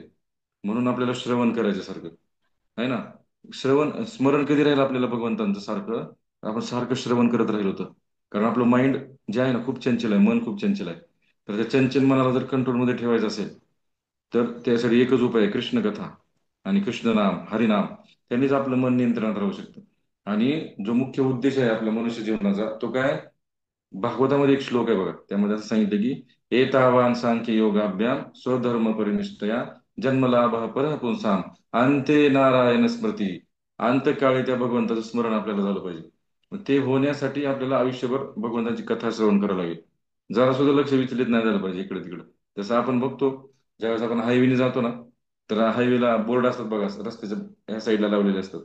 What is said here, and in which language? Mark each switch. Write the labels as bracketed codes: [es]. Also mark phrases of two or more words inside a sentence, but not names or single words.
[mr] म्हणून आपल्याला श्रवण करायचं सारखं, आहे ना. श्रवण स्मरण कधी राहिलं आपल्याला भगवंतांचं सारखं, आपण सारखं श्रवण करत राहिलो होतं. कारण आपलं माइंड जे आहे ना खूप चंचल आहे, मन खूप चंचल आहे. तर त्या चंचल मनाला जर कंट्रोलमध्ये ठेवायचं असेल, तर त्यासाठी एकच उपाय आहे, कृष्ण कथा आणि कृष्ण नाम, हरिनाम. त्यांनीच आपलं मन नियंत्रणात राहू शकतं. आणि जो मुख्य उद्देश आहे आपल्या मनुष्य जीवनाचा, तो काय, भागवतामध्ये एक श्लोक आहे बघा, त्यामध्ये असं सांगितलं की [sa] एतावान सांख्य योगाभ्याम स्वधर्म परिनिष्ठया जन्मलाभ परः पुंसाम अंते नारायण स्मृती. [mr] अंतकाळी त्या भगवंताचं स्मरण आपल्याला झालं पाहिजे. मग ते होण्यासाठी आपल्याला आयुष्यभर भगवंताची कथा श्रवण करावी लागेल. जरा सुद्धा लक्ष विचलित नाही झालं पाहिजे इकडे तिकडे. जसं आपण बघतो, ज्यावेळेस आपण हायवेने जातो ना, तर हायवेला बोर्ड असतात बघा, रस्त्याच्या ह्या साईडला लावलेले असतात.